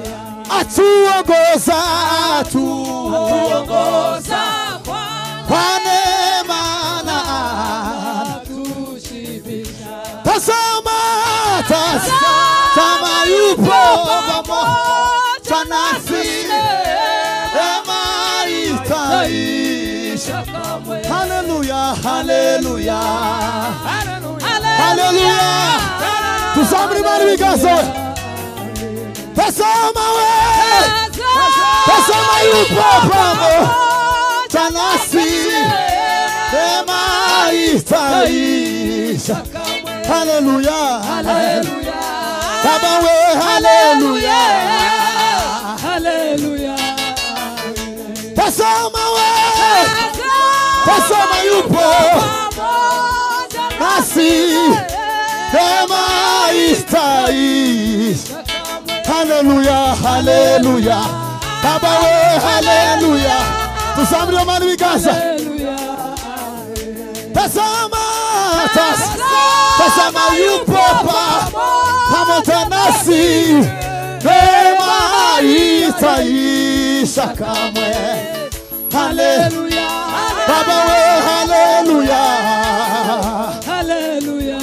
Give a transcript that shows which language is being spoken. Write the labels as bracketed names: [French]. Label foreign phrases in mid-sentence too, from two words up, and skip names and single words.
[Swahili] atuongoza kwa neema na anatushibisha. Tazama yupo pamoja nasi, neema itaisha kamwe. Haleluya, haleluya, haleluya. [Kinyarwanda] Tuzamuri Imana ibiganza. [Swahili] Tazama yupo pamoja nasi, neema itaisha. Haleluya, haleluya. Baba we, haleluya, haleluya. Tazama yupo nasi, neema itaisha. Haleluya, haleluya. Baba we, haleluya. [Kinyarwanda] Tuzamuri Imana ibiganza. [Swahili] Tazama yupo pamoja nasi, neema itaisha kamwe. Haleluya. Baba we, haleluya, haleluya.